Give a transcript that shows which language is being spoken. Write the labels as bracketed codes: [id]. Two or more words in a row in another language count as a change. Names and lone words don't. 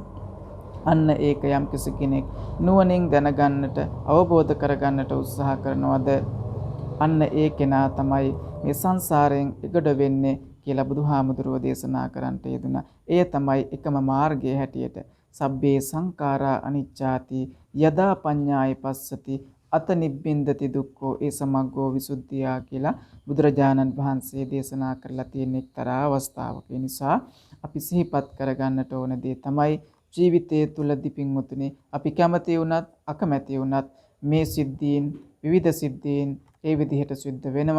[si] අන්න ඒක යම් කෙනෙක් නුවණින් දැනගන්නට අවබෝධ කරගන්නට උත්සාහ කරනවද අන්න ඒ කෙනා තමයි මේ සංසාරයෙන් එගොඩ වෙන්නේ කියලා බුදුහාමුදුරුවෝ දේශනා කරන්නට යෙදුණා. එය තමයි එකම මාර්ගය හැටියට [pi] සබ්බේ සංඛාරා අනිච්චාති යදා පඤ්ඤාය පස්සති අත නිබ්බින්දති දුක්ඛෝ ඒ සමග්ගෝ විසුද්ධියා [si] කියලා බුදුරජාණන් වහන්සේ දේශනා කරලා තියෙන එක්තරා අවස්ථාවක. ඒ නිසා අපි සිහිපත් කරගන්නට ඕන දේ තමයි ජීවිතයේ තුලදී පින්වතුනි අපි කැමති වුණත් අකමැති වුණත් මේ සිද්ධීන් විවිධ සිද්ධීන් ඒ විදිහට සිද්ධ වෙනවා.